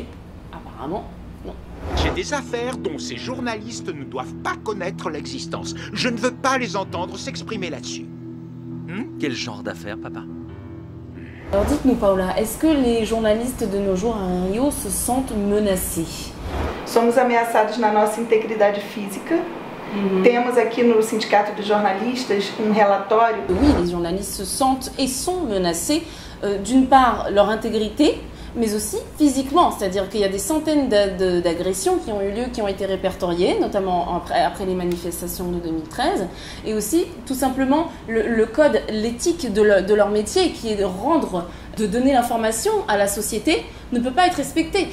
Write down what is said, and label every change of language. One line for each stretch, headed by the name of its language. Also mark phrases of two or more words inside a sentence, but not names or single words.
French: Apparemment, non. J'ai des affaires dont ces journalistes ne doivent pas connaître l'existence. Je ne veux pas les entendre s'exprimer là-dessus. Quel genre d'affaires, papa? Alors dites-nous, Paula, est-ce que les journalistes de nos jours à Rio se sentent menacés?
Portuguese: Somos ameaçados na nossa integridade física. Temos aqui no Sindicato de Jornalistas relatório.
French: Oui, les journalistes se sentent et sont menacés, d'une part leur intégrité, mais aussi physiquement, c'est-à-dire qu'il y a des centaines d'agressions qui ont eu lieu, qui ont été répertoriées, notamment après les manifestations de 2013, et aussi tout simplement le code, l'éthique de leur métier, qui est de donner l'information à la société, ne peut pas être respecté.